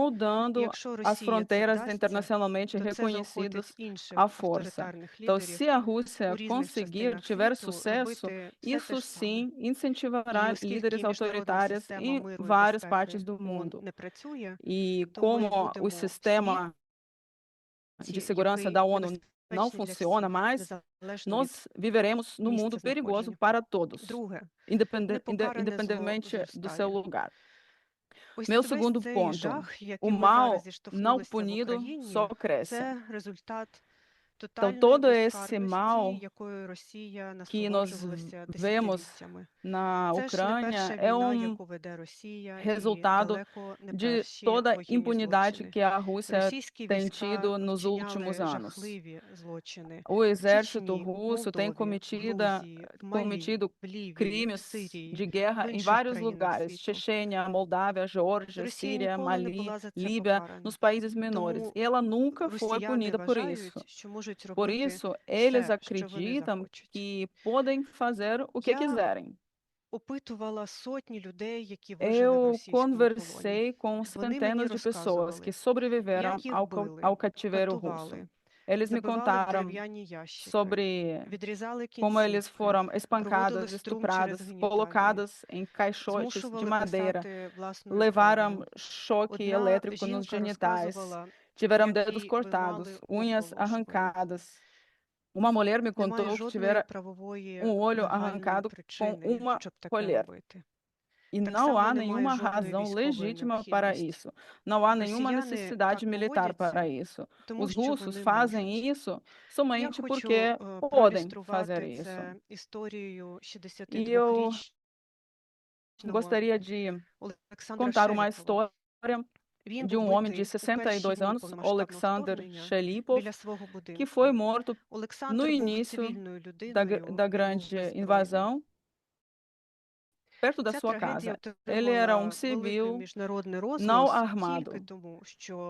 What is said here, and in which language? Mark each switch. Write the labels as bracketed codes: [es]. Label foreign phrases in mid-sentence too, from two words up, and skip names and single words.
[pt] mudando [uk] якщо [pt] as [uk] Росія це [pt] fronteiras [uk] вдасться, [pt] internacionalmente [uk] то це заохотить [pt] reconhecidas [uk] інших [pt] à força. [uk] авторитарних [pt] Então, [uk] лідерів [pt] se a [uk] у [pt] Rússia [uk] різних [pt] conseguir, [uk] частинах [pt] tiver [uk] світу [pt] sucesso, [uk] робити все [pt] isso [uk] те ж саме. [pt] sim [uk] І [pt] incentivará [uk] оскільки [pt] líderes [uk] міжнародна [pt] autoritários [uk] система [pt] em [uk] миру і [pt] várias partes [uk] безпеки [pt] do [uk] ООН [pt] mundo. [uk] не працює, [pt] E [uk] то ми [pt] como o [uk] будемо всі [pt] sistema de segurança da ONU não [uk] небезпечні для [pt] funciona [uk] всіх, [pt] mais, [uk] незалежно від [pt] nós viveremos num mundo [uk] місця [pt] perigoso [uk] знаходження. [pt] para todos, [uk] Друге, [pt] independe- [uk] непокаране зло [pt] independentemente do seu [uk] зростає. [pt] lugar. [uk] Ось [pt] Meu [uk] весь [pt] segundo [uk] цей [pt] ponto, [uk] жах, [pt] o [uk] яким ми [pt] mal [uk] зараз [pt] não [uk] зіштовхнулися в [pt] punido [uk] Україні, [pt] só cresce. [uk] це результат [pt] Então, [uk] тотальної [pt] todo esse [uk] безкарності, [pt] mal [uk] якою Росія [pt] que nós [uk] насолоджувалася [pt] vemos [uk] десятиліттями. [pt] na [uk] Це ж не перша [pt] Ucrânia é [uk] війна, [pt] um [uk] яку веде Росія, і [pt] resultado [uk] далеко не [pt] de [uk] перші [pt] toda a [uk] воєнні [pt] impunidade [uk] злочини. [pt] que a Rússia [uk] Російські [pt] tem [uk] війська [pt] tido nos [uk] вчиняли [pt] últimos anos. [uk] жахливі злочини [pt] O [uk] в [pt] exército [uk] Чечні, в [pt] russo tem [uk] Молдові, в Грузії, в Малі, [pt] cometido [uk] в Лівії, в [pt] crimes [uk] Сирії, [pt] de guerra [uk] в [pt] em [uk] інших [pt] vários [uk] країнах [pt] lugares: [uk] світу. [pt] Chechênia, Moldávia, Geórgia, [uk] Росія [pt] Síria, [uk] ніколи не [pt] Mali, [uk] була за це [pt] Líbia, [uk] покарана. [pt] nos países menores. [uk] Тому [pt] E ela nunca foi [uk] росіяни [pt] punida por isso. [uk] вважають, що можуть [pt] Por [uk] робити [pt] isso, eles [uk] все, що вони [pt] acreditam [uk] захочуть. [pt] que podem fazer o que [uk] Я [pt] quiserem. [uk] опитувала сотні людей, які вижили в [pt] Eu [uk] російському полоні. [pt] conversei com [uk] Вони мені [pt] centenas de pessoas que [uk] розказували, [pt] sobreviveram [uk] як їх [pt] ao [uk] били, [pt] ao cativeiro russo. [uk] катували, [pt] Eles me [uk] забивали в [pt] contaram [uk] дерев'яні ящики, [pt] sobre [uk] відрізали [pt] como eles [uk] кінцівки, [pt] foram [uk] проводили [pt] espancadas, [uk] струм через [pt] estupradas, [uk] геніталії, [pt] colocadas em caixotes de [uk] змушували [pt] madeira, [uk] писати власною [pt] levaram [uk] кров'ю. [pt] choque [uk] Одна [pt] elétrico nos [uk] жінка [pt] genitais, [uk] розказувала, [pt] tiveram [uk] як [pt] dedos [uk] їй [pt] cortados, [uk] виймали [pt] unhas [uk] око ложкою. [pt] arrancadas. Uma mulher me [uk] Немає [pt] contou que [uk] жодної [pt] tivera [uk] правової [pt] olho [uk] легальної [pt] arrancado com [uk] причини, [pt] uma [uk] щоб таке [pt] colher. [uk] робити. [pt] E [uk] Так [pt] não [uk] само [pt] há [uk] немає [pt] nenhuma [uk] жодної [pt] razão [uk] військової [pt] legítima para [uk] необхідності. [pt] isso. Não há nenhuma [uk] Росіяни [pt] necessidade [uk] так [pt] militar para [uk] поводяться, [pt] isso. [uk] тому [pt] Os [uk] що [pt] russos [uk] вони [pt] fazem [uk] можуть. [pt] isso [uk] Я [pt] somente [uk] хочу [pt] porque podem fazer [uk] проілюструвати [pt] isso. [uk] це історією [pt] E eu [uk] 62-річного [pt] gostaria de [uk] Олександра [pt] contar uma [uk] Шеліпова. [pt] história [uk] Він [pt] de [uk] був [pt] um homem [uk] битий [pt] de [uk] у перші [pt] 62 [uk] дні [pt] anos, [uk] повномасштабного [pt] Alexander [uk] вторгнення [pt] Shelipov, [uk] біля свого [pt] que [uk] будинку. [pt] foi morto no [uk] Олександр був [pt] início [uk] цивільною [pt] da [uk] людиною, [pt] da [uk] він був [pt] grande [uk] беззбройний. [pt] invasão, perto da [uk] Ця [pt] sua [uk] трагедія [pt] casa. Ele era [uk] отримала [pt] um [uk] великий [pt] civil [uk] міжнародний [pt] não [uk] розголос [pt] armado. [uk] тільки тому, що